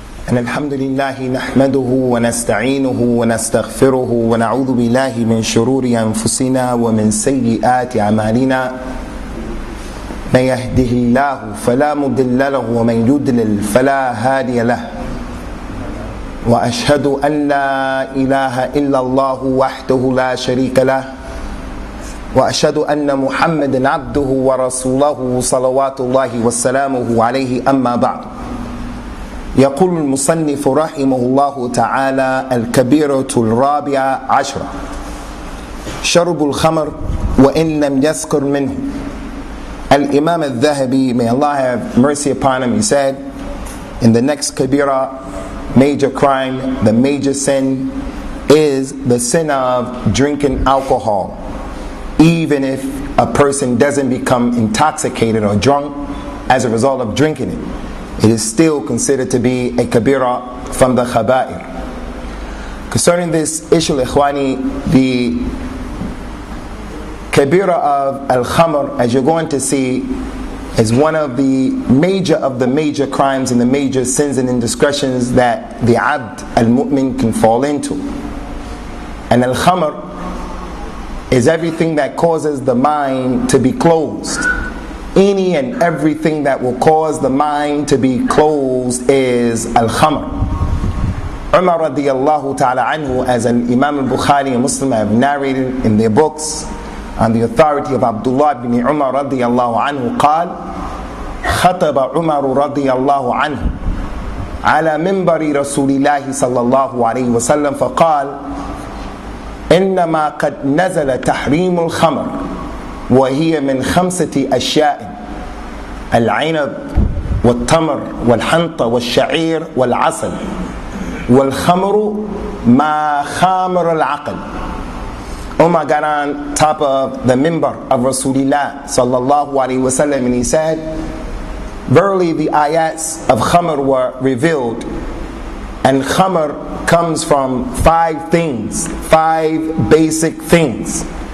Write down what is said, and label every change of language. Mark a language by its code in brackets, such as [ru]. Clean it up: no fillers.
[ar] أن الحمد لله نحمده ونستعينه ونستغفره ونعوذ بالله من شرور أنفسنا ومن سيئات أعمالنا من يهده الله فلا مضل له ومن يضلل فلا هادي له وأشهد أن لا إله إلا الله وحده لا شريك له وأشهد أن محمدا عبده ورسوله صلوات الله وسلامه عليه أما بعد. يقول المصنف رحمه الله تعالى: الكبيرة الرابعة عشرة شرب الخمر وإن لم يسكر منه. [en] Al-Imam al-Dhahabi, may Allah have mercy upon him, he said, in the next kabira, major crime, the major sin is the sin of drinking alcohol. Even if a person doesn't become intoxicated or drunk as a result of drinking it, it is still considered to be a kabira from the khaba'ir. Concerning this issue, ikhwani, the kabira of al-khamr, as you're going to see, is one of the major crimes and the major sins and indiscretions that the abd al-mu'min can fall into. And al-khamr is everything that causes the mind to be closed. Any and everything that will cause the mind to be closed is al-khamr. Umar radiyallahu ta'ala anhu, as an Imam al-Bukhaari and Muslim have narrated in their books on the authority of Abdullah ibn Umar radiyallahu anhu, [ar] قال خطب عمر رضي الله عنه على منبر رسول الله صلى الله عليه وسلم فقال: إنما قد نزل تحريم الخمر وهي من 5 أشياء: العنب والتمر والحنطة والشعير والعسل والخمر ما خامر العقل. [en] Umar got on top of the minbar of Rasulullah sallallahu alaihi wasallam and he said, verily the ayats of khamr were revealed, and khamr comes from 5 things, 5 basic things.